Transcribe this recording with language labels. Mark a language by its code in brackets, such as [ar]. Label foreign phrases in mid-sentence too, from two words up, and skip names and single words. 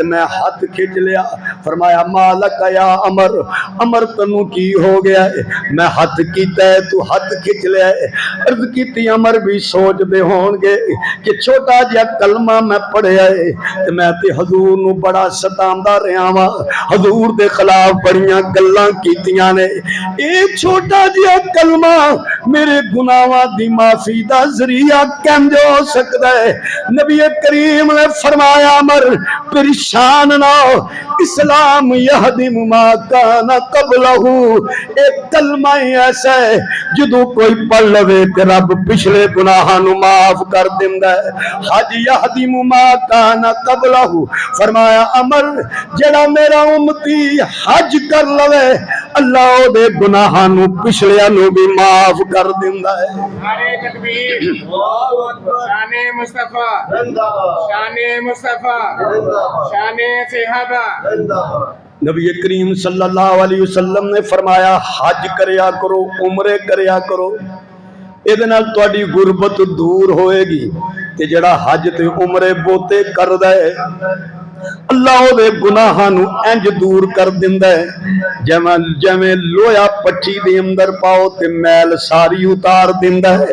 [pa] میں ہاتھ کھچ لیا فرمایا مالک یا عمر عمر تنو کی ہو گیا ہے میں ہاتھ کیتا ہے تو ہاتھ کھچ لیا ہے عرض کیتی عمر بھی سوچ دے ہون گے کہ چھوٹا جا کلمہ میں پڑھیا ہے کہ میں تے حضور نو بڑا ستاندہ رہا ہاں حضور دے خلاف بڑیاں گلاں کیتیاں نے اے چھوٹا جا کلمہ میرے گناہاں دی معافی دا ذریعہ کنج ہو سکدا ہے. نبی کریم نے فرمایا عمر پریشان نہ ہو, [ar] الإسلام يهدم ما كان قبله, [pa] اک کلمہ ہی ایسا ہے جدوں کوئی پڑھ لوے تے رب پچھلے گناہاں نوں معاف کر دیندا ہے. [ar] الحج يهدم ما كان قبله, [pa] فرمایا عمر جیہڑا میرا امتی حج کر لوے اللہ اوہدے گناہاں نوں پچھلیاں نوں وی معاف کر دیندا ہے. نعرہ تکبیر، شانِ مصطفیٰ، شانِ مصطفیٰ، شانِ صحابہ. نبی کریم [ar] صلى الله عليه وسلم [pa] نے فرمایا حج کریا کرو، عمرے کریا کرو، ایہدے نال تہاڈی غربت دور ہووے گی. تے جیہڑا حج تے عمرے بوہتے کردا ہے اللہ اوہدے گناہاں نوں انج دور کر دیندا ہے جیویں لوہا پٹی دے اندر پاؤ تے میل ساری اتار دیندا ہے.